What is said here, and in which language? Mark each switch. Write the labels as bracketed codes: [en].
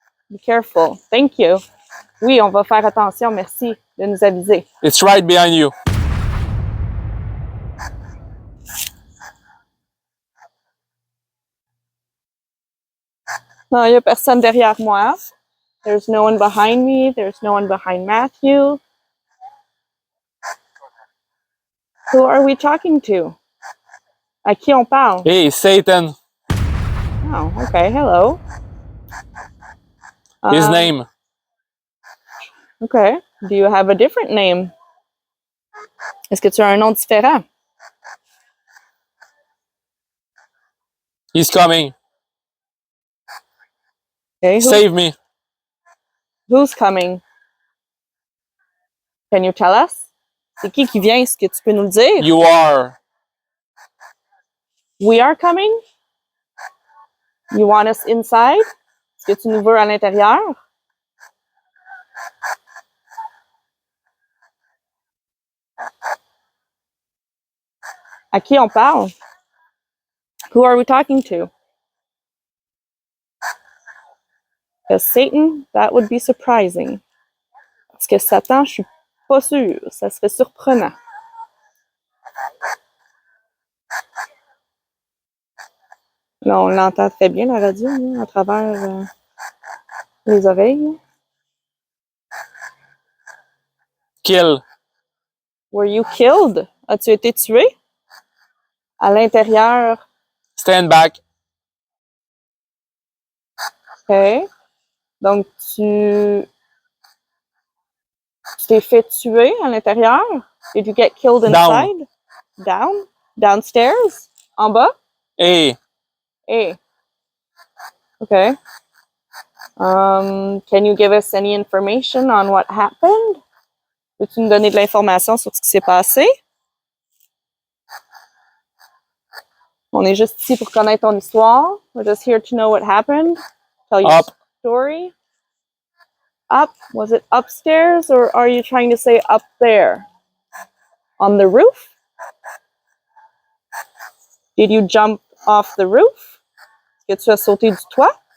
[en] Be careful. Thank you. [fr] Oui, on va faire attention. Merci de nous aviser. [en] It's right behind you. [fr] Non, il n'y a personne derrière moi. [en] There's no one behind me. There's no one behind Matthew. Who are we talking to? [fr] À qui on parle? [en] Hey, Satan. Oh, okay. Hello. His name. Okay. Do you have a different name? Est-ce que tu as un nom différent? He's coming. Okay. Save me. Who's coming? Can you tell us? [fr] C'est qui vient? Est-ce que tu peux nous le dire? [en] You are. We are coming? You want us inside? [fr] Est-ce que tu nous veux à l'intérieur? À qui on parle? [en] Who are we talking to? Because Satan, that would be surprising. [fr] Est-ce que Satan, je suis pas sûre. Ça serait surprenant. Là, on l'entend très bien, la radio, là, à travers les oreilles. [en] Kill. Were you killed? [fr] As-tu été tué? À l'intérieur. [en] Stand back. OK. [fr] Donc, tu t'es fait tuer à l'intérieur? [en] Did you get killed inside? Down? Downstairs? [fr] En bas? [en] Hey. Hey. Okay. Can you give us any information on what happened? [fr] Peux-tu nous donner de l'information sur ce qui s'est passé? On est juste ici pour connaître ton histoire. [en] We're just here to know what happened. Tell your Up. story. Up? Was it upstairs or are you trying to say up there? On the roof? Did you jump off the roof? [fr] Est-ce que tu as sauté du toit?